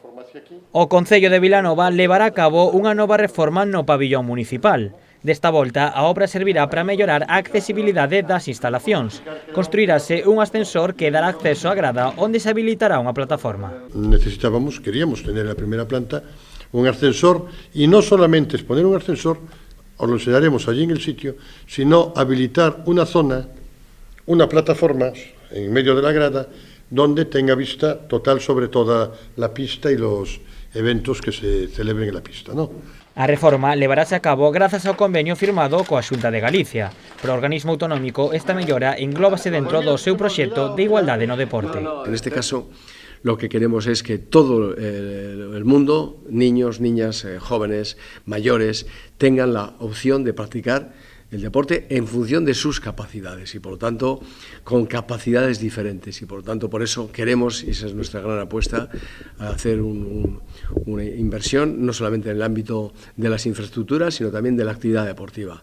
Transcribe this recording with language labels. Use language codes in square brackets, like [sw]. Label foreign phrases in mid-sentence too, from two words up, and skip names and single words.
[gl] O Concello de Vilanova levará a cabo unha nova reforma no pabillón municipal. Desta volta, a obra servirá para mellorar a accesibilidade das instalacións. Construirase un ascensor que dará acceso á grada onde se habilitará unha plataforma. [es] Queríamos tener en la primera planta un ascensor y no solamente exponer un ascensor, os lo enseñaremos allí en el sitio, sino habilitar una zona, una plataforma en medio de la grada donde tenga vista total sobre toda la pista y los eventos que se celebren en la pista, ¿no? [gl] A reforma levarase a cabo grazas ao convenio firmado coa Xunta de Galicia. Para o organismo autonómico, esta mellora englóbase dentro do seu proxecto de igualdade no deporte. [es] En este caso, lo que queremos es que todo el mundo, niños, niñas, jóvenes, mayores, tengan la opción de practicar el deporte en función de sus capacidades y, por lo tanto, con capacidades diferentes. Y, por lo tanto, por eso queremos, y esa es nuestra gran apuesta, hacer una inversión no solamente en el ámbito de las infraestructuras, sino también de la actividad deportiva.